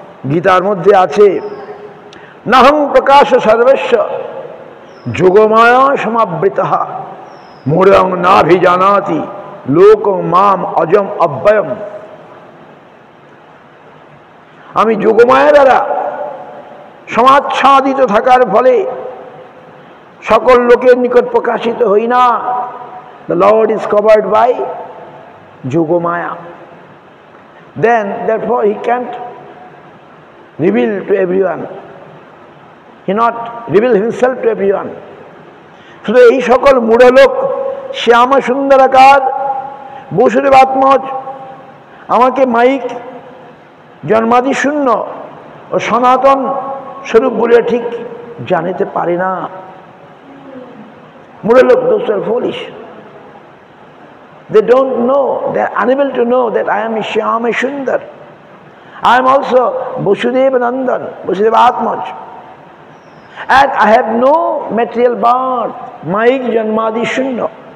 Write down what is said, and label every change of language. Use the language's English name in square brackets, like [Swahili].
[Sanskrit] গীতার মধ্যে আছে নাহং প্রকাশ সর্বস্ব যোগমায়া সমাবৃত মূঢ়ং নাভিজানাতি লোকং মাম অজম অব্যয়ম। [Bangla] আমি যোগমায়া দ্বারা সমাচ্ছাদিত থাকার ফলে সকল লোকের নিকট প্রকাশিত হই না। [English] The Lord is covered by Yogamaya. Then, therefore, he can't reveal to everyone. He not reveal himself to everyone. [Bangla] শুধু এই সকল মূঢ় লোক শ্যাম সুন্দরাকার বসুদেব আত্মজ আমাকে মাইক জন্মাদি শূন্য ও সনাতন স্বরূপ বলে ঠিক জানিতে পারে না। মূঢ় লোক, [English] those are foolish. They don't know, they are unable to know that I am Shyama Sundar. I am also Vasudeva Nandan, Vasudeva Atmaj. And I have no material birth, [Bangla] Maik Janmadi Shunya.